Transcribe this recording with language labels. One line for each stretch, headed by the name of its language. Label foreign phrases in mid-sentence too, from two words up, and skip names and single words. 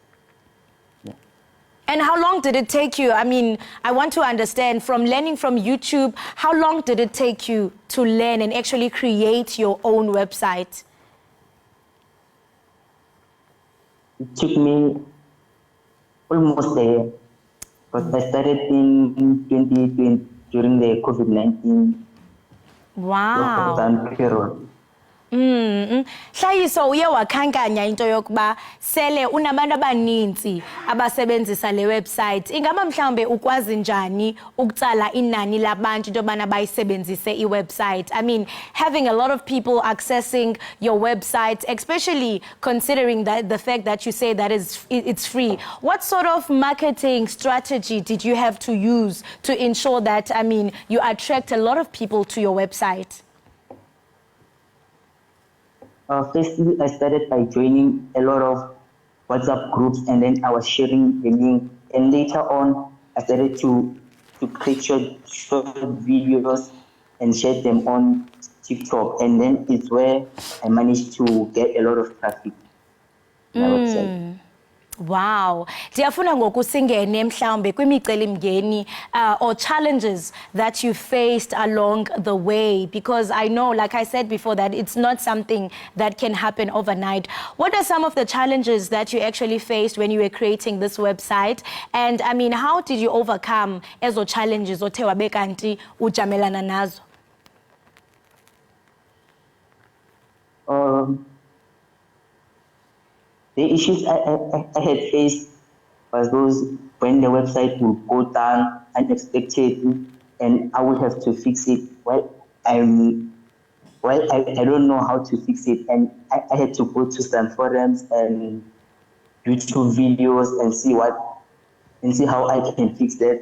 English: And how long did it take you? I mean, I want to understand, from learning from YouTube, how long did it take you to learn and actually create your own website? It took me almost a year, because I started in 2020 during the COVID-19 Wow. lockdown period.
Xhosa: Hlayiso, uye wakhankanya into yokuba sele unabantu abaninzi abasebenzisa le website. Ingaba mhlawumbe ukwazi njani ukutsala inani labantu into yobana bayisebenzise iwebsite?
English: I mean, having a lot of people accessing your website, especially considering that the fact that you say that it's free. What sort of marketing strategy did you have to use to ensure that, I mean, you attract a lot of people to your website? Firstly, I started by joining a lot of WhatsApp groups, and then I was sharing the link. And later on, I started to create short videos and share them on TikTok. And then it's where I managed to get a lot of traffic on my website. Wow.
Xhosa: Ndiyafuna ngoku singene mhlawumbe kwimicelimngeni
English: or challenges that you faced along the way, because I know, like I said before, that it's not something that can happen overnight. What are some of the challenges that you actually faced when you were creating this website? And I mean, how did you overcome ezo challenges
Xhosa: othe wabe kanti ujamelana nazo?
English: The issues I had faced was those when the website would go down unexpectedly and I would have to fix it. I don't know how to fix it, and I had to go to some forums and YouTube videos and see how I can fix that.